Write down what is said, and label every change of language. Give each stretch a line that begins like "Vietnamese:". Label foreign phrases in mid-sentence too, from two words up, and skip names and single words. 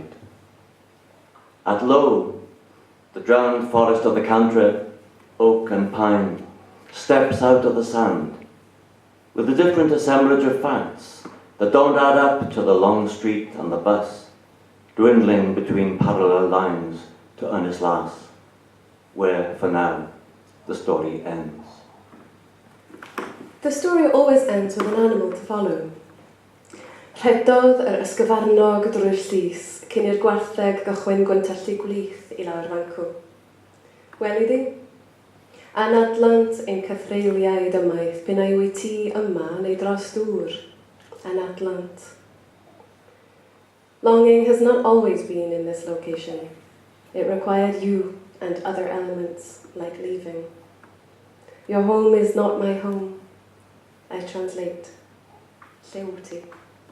English: At low, the drowned forest of the cantref, oak and pine, steps out of the sand, with a different assemblage of facts that don't add up to the long street and the bus, dwindling between parallel lines to Ynys Las, where, for now, the story ends. The story always ends with an animal to follow.
Welsh: Rhedodd yr ysgyfarnog drwy'r llys, cyn i'r gwartheg gychwyn gwyntallu gwlith I lawr fancw. Weli di? Anadlant ein cythreiliaid ymaith, bu'n ei wyt ti yma neu dros dŵr. Anadlant.
English: Longing has not always been in this location. It required you and other elements, like leaving. Your home is not my home. I translate.
Welsh: Lle wyt ti?